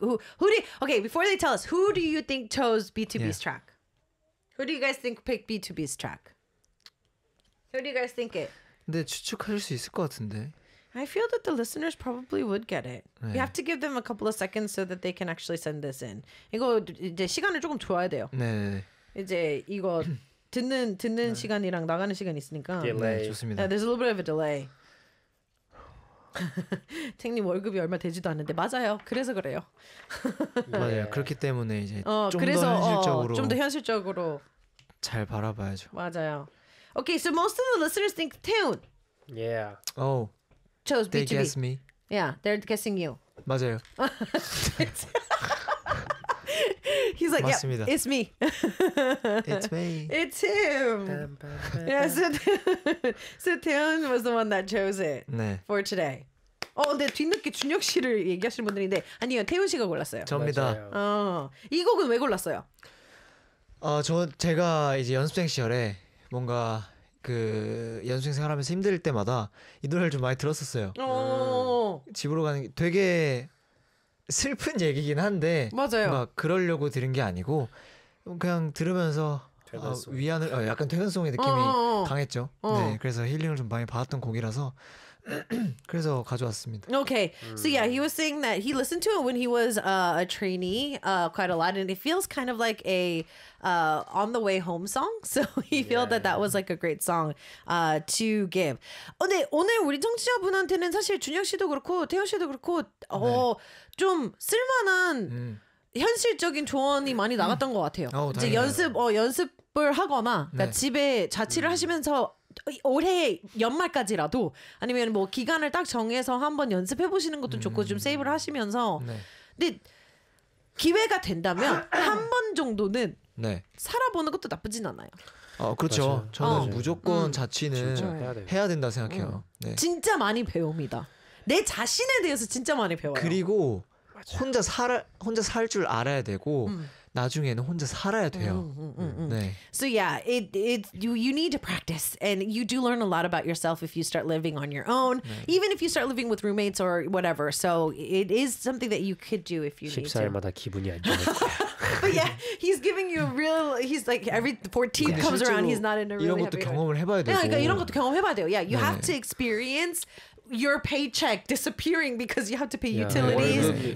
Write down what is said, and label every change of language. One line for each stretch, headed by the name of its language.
English: Okay, before they tell us, who do you think chose B2B's track? Who do you guys think picked B2B's track? Who do you guys think it?
Korean: 근데 추측할 수 있을 것 같은데.
English: I feel that the listeners probably would get it.
Korean: 네.
English: We have to give them a couple of seconds so that they can actually send this in.
Korean: 이거 이제 시간을 조금 줘야 돼요. 네. 이제 이거 듣는 네. 시간이랑 나가는 시간 있으니까.
English: Delay.
Korean: 네, 좋습니다.
English: There's a little bit of a delay.
Korean: 택님 월급이 얼마 되지도 않는데 맞아요. 그래서 그래요. 맞아요. 그렇기 때문에 이제 좀 더 현실적으로 좀 더 현실적으로 잘 바라봐야죠. 맞아요.
English: Okay, so most of the listeners think Taehyun. Yeah. Oh. Chose they B2B. They guess me. Yeah, they're guessing you.
Korean: 맞아요.
English: He's like, yeah, it's me. It's me. It's him. Yeah, so Taehyun was the one that chose it
Korean: 네.
English: for today.
Korean: Oh, 근데 뒤늦게 준혁 씨를 얘기하시는 분들인데 아니요, 태훈 씨가 골랐어요. 저입니다. 이 곡은 왜 골랐어요? 제가 이제 연습생 시절에 뭔가 그 연습생 생활하면서 힘들 때마다 이 노래를 좀 많이 들었었어요. 집으로 가는 게 되게 슬픈 얘기긴 한데 맞아요. 막 그러려고 들은 게 아니고 그냥 들으면서 위안을 약간 퇴근송의 느낌이 강했죠. 네, 그래서 힐링을 좀 많이 받았던 곡이라서 그래서 가져왔습니다.
English: Okay, so yeah, he was saying that he listened to it when he was a trainee quite a lot, and it feels kind of like a on the way home song. So he felt that was like a great song to give.
Korean: 근데 오늘 우리 청취자분한테는 사실 준혁 씨도 그렇고 태현 씨도 그렇고 좀 쓸만한 현실적인 조언이 많이 나갔던 것 같아요. 이제 연습을 하거나 그러니까 집에 자취를 하시면서 올해 연말까지라도 아니면 뭐 기간을 딱 정해서 한번 연습해 보시는 것도 좋고 좀 세이브를 하시면서 근데 기회가 된다면 한 번 정도는 살아보는 것도 나쁘진 않아요. 그렇죠. 맞아요. 저는 무조건 자취는 해야 된다 생각해요. 진짜 많이 배웁니다. 내 자신에 대해서 진짜 많이 배워요. 그리고 혼자 살 줄 알아야 되고 나중에는 혼자 살아야 돼요.
English: So yeah, you need to practice, and you do learn a lot about yourself if you start living on your own, even if you start living with roommates or whatever. So it is something that you could do if you need to.
Korean: 10살마다 기분이 안 좋아.
English: But yeah, he's giving you a real. He's like every 14th comes around, he's not in a really.
Korean: 이런 것도 경험을 해봐야 되고. 그러니까 이런 것도 경험해봐야 돼요.
English: Yeah, you have to experience your paycheck disappearing because you have to pay utilities,